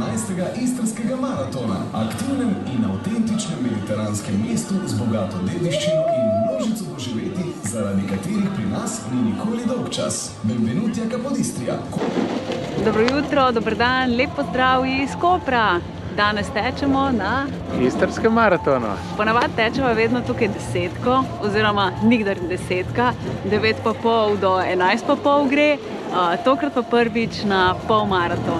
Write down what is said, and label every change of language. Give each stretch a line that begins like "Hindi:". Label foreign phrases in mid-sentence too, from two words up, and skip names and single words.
Slovenian: istrskega maratona, aktivnem in avtentičnem mediteranskem mestu z bogato dediščino in množico doživetij, zaradi katerih pri nas ni nikoli dolgčas.
Italian: Benvenuti a Capodistria.
Slovenian: Dobro jutro, dober dan, lep pozdrav iz Kopra. Danes tečemo na istrskem maratonu. Ponavadi tečemo vedno tukaj desetko, oziroma nikdar desetka, 9:30 do 11:30 gre, tokrat pa prvič na polmaraton.